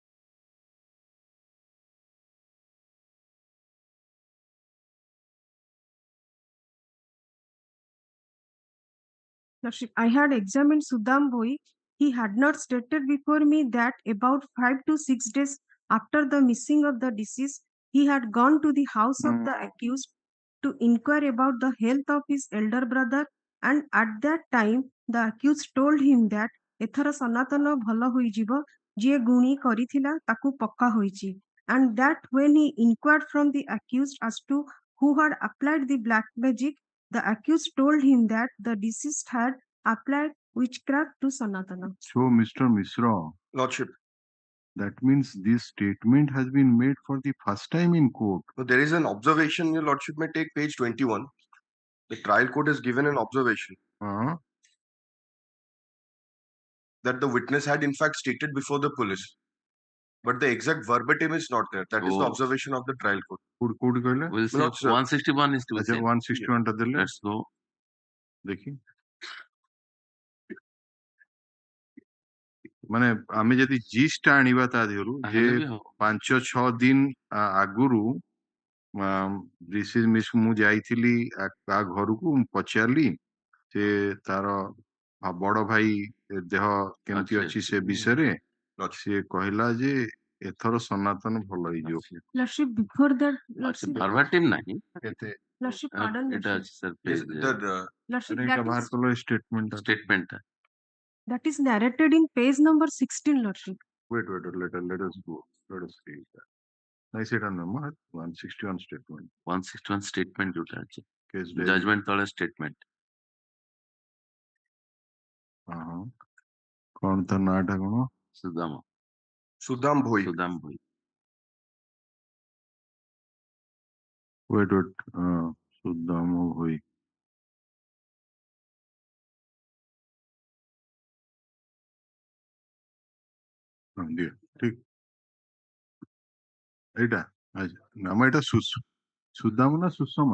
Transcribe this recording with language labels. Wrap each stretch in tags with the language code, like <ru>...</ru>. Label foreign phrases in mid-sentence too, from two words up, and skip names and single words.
<en>Lordship, I had examined Sudam Bhoi. He had not stated before me that about 5 to 6 days after the missing of the deceased, he had gone to the house of the accused to inquire about the health of his elder brother, and at that time the accused told him that</en> <or>ଏଥର ସନାତନ ଭଲ ହୋଇଯିବ, ଯିଏ ଗୁଣି କରିଥିଲା ତାକୁ ପକ୍କା ହୋଇଛି,</or> <en>and that when he inquired from the accused as to who had applied the black magic, the accused told him that the deceased had applied witchcraft to Sanatana. So Mr. Misra, Lordship. that means this statement has been made for the first time in court. So there is an observation, Your Lordship may take page 21. The trial court has given an observation Uh, that the witness had in fact stated before the police, but the exact verbatim is not there. That is the Oh. observation of the trial court.</en> <or>କୋଉଠି କହିଲେ?</or> <en>We'll say Not, sir. 161 is to be</en> <or>ଆଚ୍ଛା</or> <en>seen.</en> <or>161 ଟା ଦେଲେ</or> <en>Let's go.</en> <or>ଦେଖି ମାନେ ଆମେ ଯଦି ଜିସ୍ ଟା ଆଣିବା ତା ଦେହରୁ ଯେ ହେଲେ ବି ହବ। 5-6 ଦିନ ଆଗରୁ ମିସ୍ ମୁଁ ଯାଇଥିଲି ତା ଘରକୁ ମୁଁ ପଚାରିଲି ସେ ତାର ବଡ ଭାଇ ଦେହ କେମିତି ଅଛି, ଅଛି ଅଛି। ସେ ବିଷୟରେ</or> <en>Lordship.</en> <or>ସିଏ କହିଲା ଯେ ଏଥର ସନାତନ ଭଲ ହେଇଯିବ।</or> <en>Lordship, before that, Lordship,</en> <or>Verbatim ନାହିଁ। କେତେ</or> <en>Lordship, pardon,</en> <or>ଏଟା</or> <en>Lordship.</en> <or>ଅଛି sir</or> <en>Yes, page Lordship,</en> <or>ଏଇଟା ବାହାର କଲ ଷ୍ଟେଟମେଣ୍ଟ statement ଟା।</or> <en>that is narrated in page number 16, Lordship. wait let us go let us see that</en> <or>ନାଇଁ ସେଟା ନୁହଁ</or> <en>161 statement</en> <or>161 statement ଯୋଉଟା ଅଛି। case Judgment ତଳେ statement। ହଁ କଣ ତା ନାଁଟା କଣ? ସୁଦାମ Sudam Bhoi. ସୁଦାମ ଭୋଇ। wait ସୁଦାମ ଭୋଇ ଦିଅ ଠିକ ଏଇଟା ନାମ ଏଇଟା ସୁଦାମ ନା ସୁଷମା?</or>